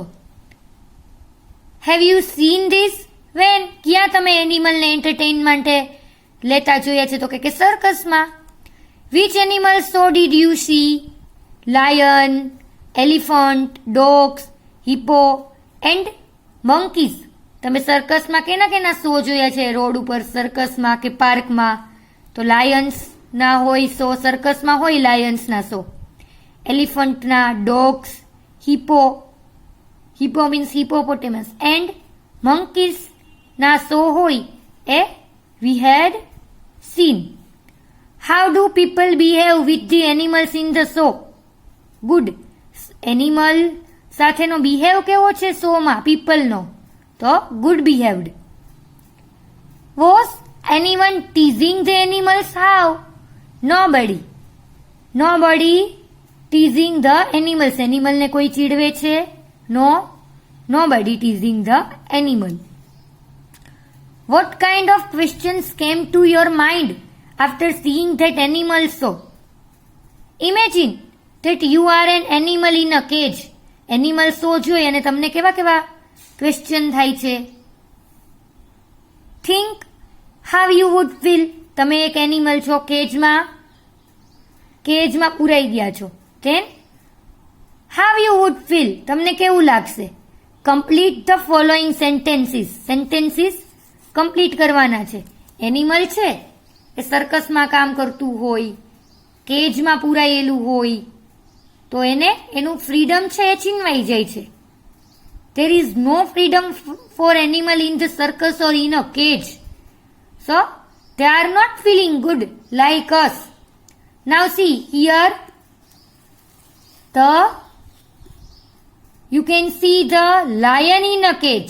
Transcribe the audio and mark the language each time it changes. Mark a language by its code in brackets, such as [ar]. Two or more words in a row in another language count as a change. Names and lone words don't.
[en] Have you seen this? When? [gu] ક્યાં તમે એનિમલને એન્ટરટેઇન માટે લેતા જોયા છે? તો કે સર્કસમાં. [en] Which animals so did you see? Lion, elephant, dogs, hippo and monkeys. [gu] તમે સર્કસમાં કેના શો જોયા છે રોડ ઉપર, સર્કસમાં કે પાર્કમાં? તો લાયન્સ ના હોય શો, સર્કસમાં હોય લાયન્સ ના શો, એલિફન્ટ ના, ડોગ્સ, [en] hippo means hippopotamus, and monkeys [gu] ના શો હોય એ [en] we had seen. How do people behave with the animals in the show? [gu] ગુડ. એનિમલ સાથેનો બિહેવ કેવો છે શોમાં પીપલનો? [en] તો good behaved. Was anyone teasing the animals? How? Nobody teasing the animals. [gu] એનિમલને કોઈ ચીડવે છે? [en] nobody teasing the animal. What kind of questions came to your mind after seeing that animal show? ઇમેજિન that you are an animal in a cage. animal show [gu] જોઈ અને તમને કેવા ક્વેશ્ચન થાય છે? [en] Think how you would feel. [gu] તમે એક એનિમલ છો, કેજમાં પૂરાઈ ગયા છો. [en] Then how you would feel. [gu] તમને કેવું લાગશે? [en] Complete the following sentences. [gu] કમ્પ્લીટ કરવાના છે. એનિમલ છે એ સર્કસમાં કામ કરતું હોય, કેજમાં પૂરાયેલું હોય, તો એને એનું ફ્રીડમ છે એ છીનવાઈ જાય છે. [en] There is no freedom for animal in the circus or in a cage. So, they are not feeling good like us. Now see here, you can see the lion in a cage.